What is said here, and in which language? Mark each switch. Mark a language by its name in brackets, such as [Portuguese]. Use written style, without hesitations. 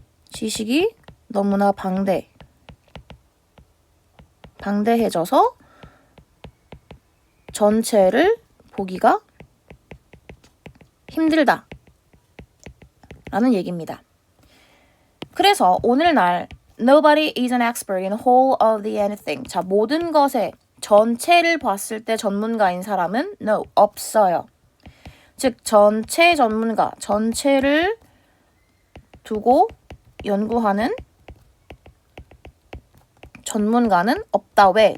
[Korean] 지식이 너무나 방대해져서 전체를 보기가 힘들다 라는 얘기입니다. 그래서 오늘날 [English] Nobody is an expert in whole of the anything. [Korean] 자, 모든 것의 전체를 봤을 때 전문가인 사람은 no, 없어요. 즉 전체 전문가, 전체를 두고 연구하는 전문가는 없다. 왜?